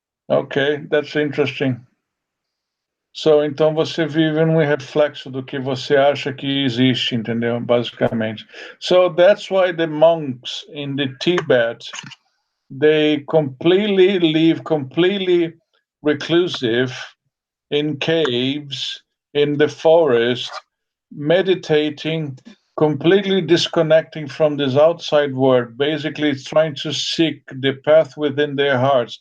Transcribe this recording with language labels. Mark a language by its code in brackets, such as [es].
[en] Okay, that's interesting. [pt] So, então você vive num reflexo do que você acha que existe, entendeu? Basicamente. [en] So that's why the monks in the Tibet, they live completely reclusive in caves, in the forest, meditating, completely disconnecting from this outside world, basically trying to seek the path within their hearts.